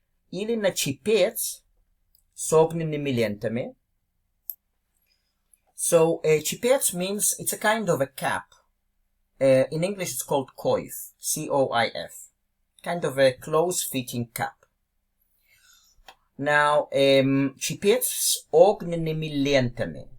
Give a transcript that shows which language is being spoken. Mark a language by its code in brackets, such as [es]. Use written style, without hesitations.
[ru] Или на чепец с огненными лентами. [en] So, чепец means, it's a kind of a cap. In English it's called coif. C-O-I-F. Kind of a close-fitting cap. [ru] Now, чепец с огненными лентами.